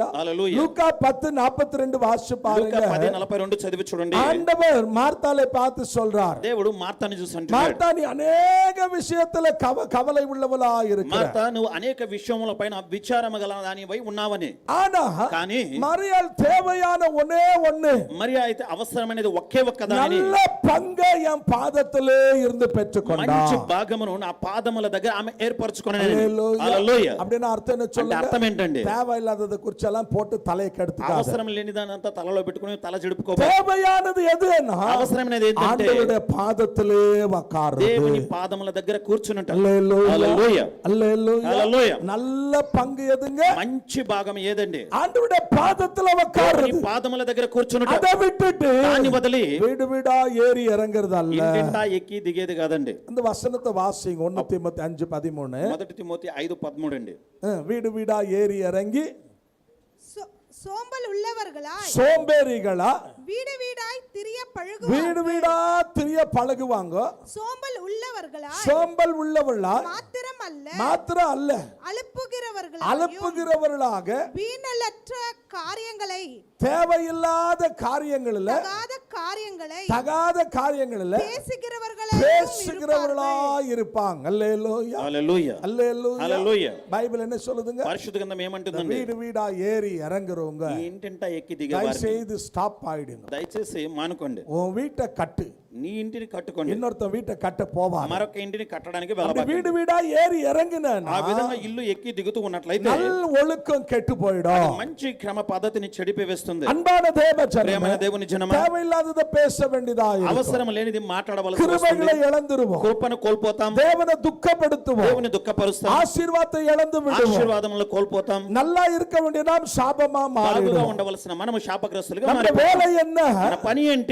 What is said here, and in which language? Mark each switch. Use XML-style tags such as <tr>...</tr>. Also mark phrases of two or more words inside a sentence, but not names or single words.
<te>హల్లెలూయా.</te> <ta>லூக்கா 10:42 வாசிச்சு</ta> <te>లూకా</te> <ta>பாருங்க.</ta> <te>10:42 చదివి చూడండి.</te> <ta>ஆண்டவர் மார்த்தாளை பார்த்து சொல்றார்,</ta> <te>దేవుడు మార్తాని చూసి అంటున్నాడు,</te> <ta>மார்த்தா நீ அநேக விஷயத்துல கவலை உள்ளவளா இருக்கிற,</ta> <te>మార్తా నువ్వు అనేక విషయముల పైన విచారము గల దానివై ఉన్నావని,</te> <ta>ஆனா</ta> <te>కానీ</te> <ta>மரியாள் தேவையான ஒன்னே ஒண்ணு,</ta> <te>మరి అయితే అవసరమైనది ఒకే ఒక్క దానిని,</te> <ta>நல்ல பங்கை என் பாதத்திலே இருந்து பெற்றுக்கொண்டா.</ta> <te>మంచి భాగమును నా పాదముల దగ్గర ఆమె ఏర్పరచుకునే.</te> <ta>அல்லேலூயா.</ta> <te>హల్లెలూయా.</te> <ta>அப்படின்னா அர்த்தம் என்ன</ta> <te>అంటే</te> <ta>சொல்லுங்க,</ta> <te>అర్థం ఏంటండి,</te> <ta>தேவையில்லாததை குறிச்செல்லாம் போட்டு தலையை கெடுத்துக்காத.</ta> <te>అవసరం లేని దానంతా తలలో పెట్టుకుని తల చెడుపుకోబో.</te> <ta>தேவையானது எதுன்னா</ta> <te>అవసరమైనది ఏంటంటే</te> <ta>ஆண்டவருடைய பாதத்திலே உட்காருது.</ta> <te>దేవుని పాదముల దగ్గర కూర్చునుట.</te> <ta>அல்லேலூயா.</ta> <te>హల్లెలూయా.</te> <ta>அல்லேலூயா.</ta> <te>హల్లెలూయా.</te> <ta>நல்ல பங்கு எதுங்க,</ta> <te>మంచి భాగం ఏదండి,</te> <ta>ஆண்டவருடைய பாதத்துல</ta> <te>దేవుని</te> <ta>உட்காருது.</ta> <te>పాదముల దగ్గర కూర్చునుట.</te> <ta>அதை விட்டுட்டு</ta> <te>దాన్ని వదిలి</te> <ta>வீடு வீடா ஏறி இறங்குறது அல்ல.</ta> <te>ఇంటింటా ఎక్కి దిగేది కాదండి.</te> <ta>இந்த வசனத்தை வாசிங்க, 1 தீமோத்தேயு 5:13.</ta> <te>మొదటి తిమోతి 5:13 అండి.</te> <ta>வீடு வீடா ஏறி இறங்கி சோம்பல் உள்ளவர்களாய் சோம்பேறிகளா வீடு வீடாய் திரிய வீடு பழகுவார்கள். வீடா திரிய பழகுவாங்க. சோம்பல் உள்ளவர்களாய் சோம்பல் உள்ளவர்களா மாத்திரம் அல்ல, அலுப்புகிறவர்களாக வீணலற்ற காரியங்களை தேவையில்லாத காரியங்களில் தகாத காரியங்களில் பேசுகிறவர்களா இருப்பாங்க. அல்லேலூயா.</ta> <te>హల్లెలూయా.</te> <ta>அல்லேலூயா.</ta> <te>హల్లెలూయా.</te> <ta>பைபிள் என்ன சொல்லுதுங்க,</ta> <te>పరిశుద్ధ గ్రంథం ఏమంటుందండి,</te> <ta>வீடு வீடா ஏறி இறங்குறவங்க</ta> <te>ఈ ఇంటింటా ఎక్కి</te> <ta>தயவு</ta> <te>దిగేవారు</te> <ta>செய்து ஸ்டாப் ஆயிடுங்க.</ta> <te>దయచేసి మానుకోండి.</te> <ta>உன் வீட்டை கட்டு,</ta> <te>నీ ఇంటిని కట్టుకోండి,</te> <ta>இன்னொருத்த வீட்டை கட்ட போவாங்க.</ta> <te>మరొక ఇంటిని కట్టడానికి</te> <ta>அப்படி</ta> <te>వెళ్ళబాకండి.</te> <ta>வீடு வீடா ஏறி இறங்குன</ta> <te>ఆ విధంగా ఇల్లు ఎక్కి దిగుతూ ఉన్నట్లయితే</te> <ta>நல் ஒழுக்கம் கெட்டு போயிடும்.</ta> <te>మంచి క్రమ పద్ధతిని చెడిపివేస్తుంది.</te> <ta>அன்பான தேவ</ta> <te>ప్రియమైన</te> <ta>ஜனமே,</ta> <te>దేవుని జనమా,</te> <ta>தேவையில்லாததை பேச வேண்டியதா இருக்கும்.</ta> <te>అవసరం లేనిది మాట్లాడవలసి</te> <ta>கிருபைகளை</ta> <te>వస్తుంది.</te> <ta>இழந்துருவோம்,</ta> <te>కృపను కోల్పోతాం,</te> <ta>தேவனை துக்கப்படுத்துவோம்,</ta> <te>దేవుని దుఃఖపరుస్తాం,</te> <ta>ஆசீர்வாதத்தை இழந்து விடுவோம்.</ta> <te>ఆశీర్వాదములు కోల్పోతాం.</te> <ta>நல்லா இருக்க வேண்டிய நாம் சாபமா</ta> <te>బాగుగా</te> <ta>மாறிடுவோம்.</ta> <te>ఉండవలసిన మనము శాపగ్రస్తులుగా</te> <ta>நம்ம</ta> <te>మారిపోతాం.</te> <ta>வேலை என்ன?</ta> <te>మన పని ఏంటి?</te>